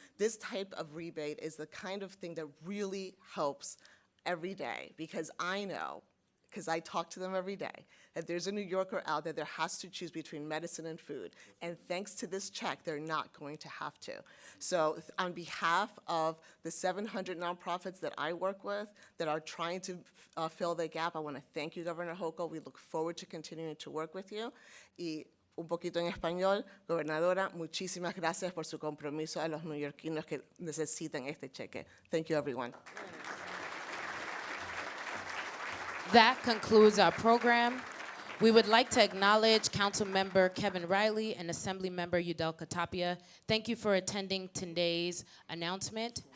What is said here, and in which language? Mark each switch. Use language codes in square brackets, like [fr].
[en] This type of rebate is the kind of thing that really helps every day, because I know, because I talk to them every day, that there's a New Yorker out there that has to choose between medicine and food. And thanks to this check, they're not going to have to. So on behalf of the 700 nonprofits that I work with that are trying to fill the gap, I want to thank you, Governor Hochul. We look forward to continuing to work with you. [es] Y un poquito en español, gobernadora, muchísimas gracias por su compromiso a los neoyorquinos que necesitan este cheque. [en] Thank you, everyone. That concludes our program. We would like to acknowledge Councilmember Kevin Riley and Assemblymember Yudelka Tapia. Thank you for attending today's announcement.